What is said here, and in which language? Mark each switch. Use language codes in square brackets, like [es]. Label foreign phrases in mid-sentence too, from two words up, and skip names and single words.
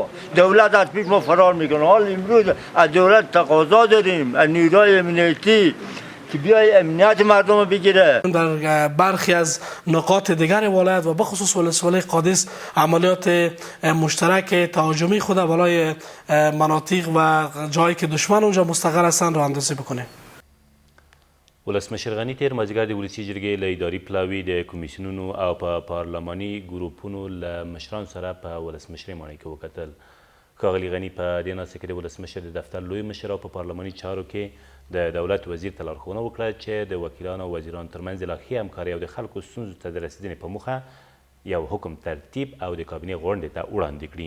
[fa] دولت از پیش ما فرار میکنه. حال امروز از دولت تقاضا داریم از نیروهای امنیتی که بیای امنیت مردم رو بگیره. در برخی از نقاط دیگر ولایت و بخصوص ولسوالی قادس عملیات مشترک تهاجمی خود بالای مناطق و جایی که دشمن اونجا مستقر هستند رو اندازه بکنه. [ps] ولسمشر غني تېر مازدیګر د ولسي جرګې له اداري پلاوي د کمیسیونونو او په پارلماني ګروپونو له مشرانو سره په ولسمشرۍ ماڼۍ کې وکتل. ښاغلي غني په دې ناسته کې د ولسمشر د دفتر لوی مشر او په پارلماني چارو کې د دولت وزیر ته لارښوونه وکړه چې د وکیلانو او وزیرانو ترمنځ د لا ښې همکارۍ او د خلکو ستونزو ته د رسېدنې په موخه یو حکم ترتیب او د کابینې غونډې ته وړاندې کړي.